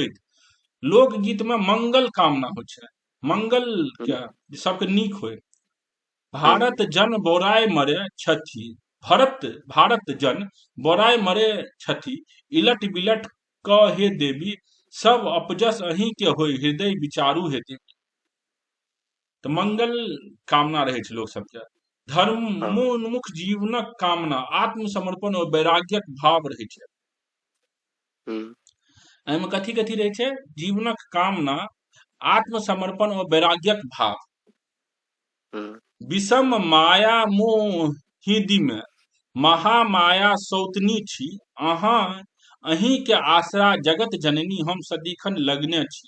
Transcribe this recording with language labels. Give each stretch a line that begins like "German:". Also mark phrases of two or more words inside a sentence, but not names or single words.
Maithili: लोकगीत में मंगल कामना होइ छै, मंगल क्या सबके नीक होय। भारत जन बोराय मरे छथि, भारत जन बोराय मरे छथि, इलट बिलट क हे देवी, सब अपजस अहीं के होय, हृदय विचारू हे देवी। तो मंगल कामना रहे छै लोक सबके। धर्मोन्मुख जीवनक कामना, आत्मसमर्पण और वैराग्यक भाव रहे छै। एहिमे कथी कथी रहे छै? जीवनक कामना, आत्मसमर्पण और वैराग्यक भाव। विषम माया मोहिदी में महामाया सौतनी छी, अहाँ अहीं के आसरा जगत जननी, हम सदिखन लगने छी।